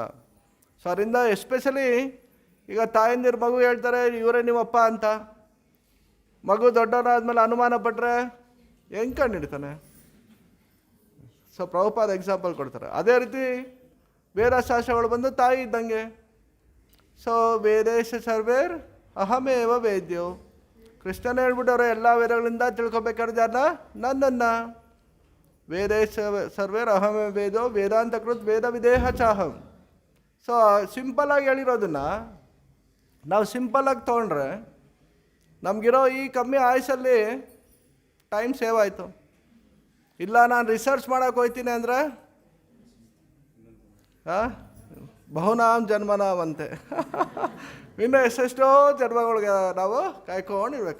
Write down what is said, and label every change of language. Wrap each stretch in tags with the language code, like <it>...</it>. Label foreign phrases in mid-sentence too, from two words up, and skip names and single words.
<kn>ಸೊ ಅದರಿಂದ ಎಸ್ಪೆಷಲಿ ಈಗ ತಾಯಂದಿರು ಮಗು ಹೇಳ್ತಾರೆ ಇವರೇ ನಿಮ್ಮಪ್ಪ ಅಂತ, ಮಗು ದೊಡ್ಡವನಾದ್ಮೇಲೆ ಅನುಮಾನ ಪಟ್ಟರೆ ಹೆಂಗೆ ಕಂಡು ಹಿಡ್ತಾನೆ? ಸೊ ಪ್ರಭುಪಾದ ಎಕ್ಸಾಂಪಲ್ ಕೊಡ್ತಾರೆ. ಅದೇ ರೀತಿ ವೇದ ಶಾಸ್ತ್ರಗಳು ಬಂದು ತಾಯಿ ಇದ್ದಂಗೆ.</kn> <sa>ಸೊ ವೇದೇಶ ಸರ್ವೇರ್ ಅಹಮೇವ ವೇದ್ಯೋ.</sa> <kn>ಕೃಷ್ಣನೇ ಹೇಳ್ಬಿಟ್ಟವ್ರೆ ಎಲ್ಲ ವೇದಗಳಿಂದ ತಿಳ್ಕೊಬೇಕಾದ್ರೆ ಯಾರನ್ನ? ನನ್ನನ್ನು.</kn> <sa>ವೇದೇಶ ಸರ್ವೇರ್ ಅಹಮೇವ ವೇದೋ ವೇದಾಂತ ಕೃತ್ ವೇದ ವಿದೇಹ ಚಾಹಂ.</sa> <kn>ಸೊ ಸಿಂಪಲ್ಲಾಗಿ ಹೇಳಿರೋದನ್ನು ನಾವು ಸಿಂಪಲ್ಲಾಗಿ ತೊಗೊಂಡ್ರೆ ನಮಗಿರೋ ಈ ಕಮ್ಮಿ ಆಯುಷಲ್ಲಿ</kn> <en>time save</en> <kn>ಆಯಿತು. ಇಲ್ಲ ನಾನು ರಿಸರ್ಚ್ ಮಾಡೋಕೆ ಹೋಗ್ತೀನಿ ಅಂದರೆ</kn> <sa>ಬಹುನಾಮ್ ಜನ್ಮನಾವಂತೆ</sa> <kn>ಇನ್ನು ಎಷ್ಟೆಷ್ಟೋ ಜನ್ಮಗಳಿಗೆ ನಾವು ಕಾಯ್ಕೊಂಡಿರ್ಬೇಕು.</kn>